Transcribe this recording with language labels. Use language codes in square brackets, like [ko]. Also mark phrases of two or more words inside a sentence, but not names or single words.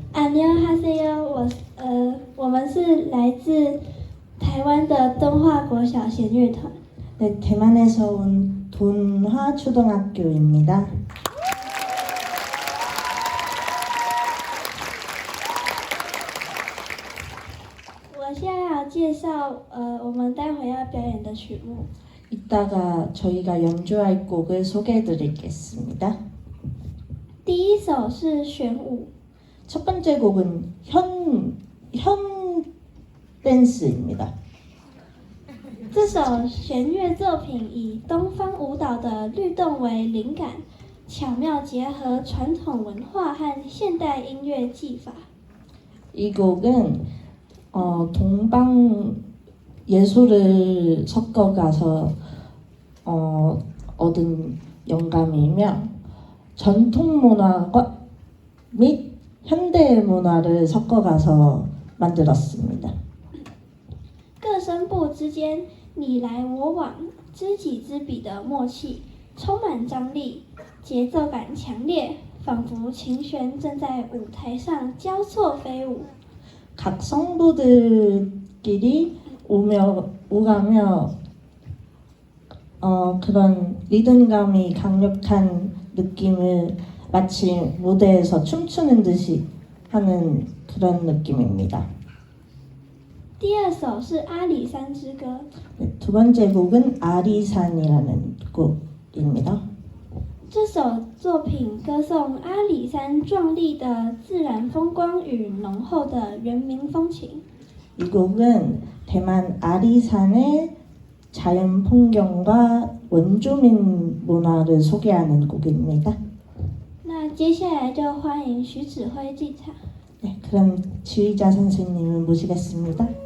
[ko] 안녕하세요， [zh] 我们是来自台湾的东华国小弦乐团。 [ko] 네, 대만에서 온 돈화초등학교입니다. [zh] 我现在要介绍我们待会要表演的曲目。 [ko] 이따가 저희가 연주할 곡을 소개해드리겠습니다. [zh] 第一首是弦舞， [ko] 첫 번째 곡은 현 댄스입니다. [zh] 这首弦乐作品以东方舞蹈的律动为灵感，巧妙结合传统文化和现代音乐技法。 [ko] 이 곡은 동방 예술을 섞어가서 얻은 영감이며 전통 문화과 및 현대 문화를 섞어가서 만들었습니다. [zh] 各声部之间你来我往、知己知彼的默契，充满张力，节奏感强烈，仿佛琴弦正在舞台上交错飞舞。 [ko] 각 성부들끼리 오가며 그런 리듬감이 강력한 느낌을 마치 무대에서 춤추는 듯이 하는 그런 느낌입니다. [zh] 第二首是阿里山之歌， [ko] 네, 두 번째 곡은 아리산이라는 곡입니다. [zh] 这首作品歌颂阿里山壮丽的自然风光与浓厚的原民风情。 [ko] 이 곡은 대만 아리산의 자연 풍경과 원주민 문화를 소개하는 곡입니다. [zh] 那接下来就欢迎徐指挥进场。 [ko] 네, 그럼 지휘자 선생님을 모시겠습니다.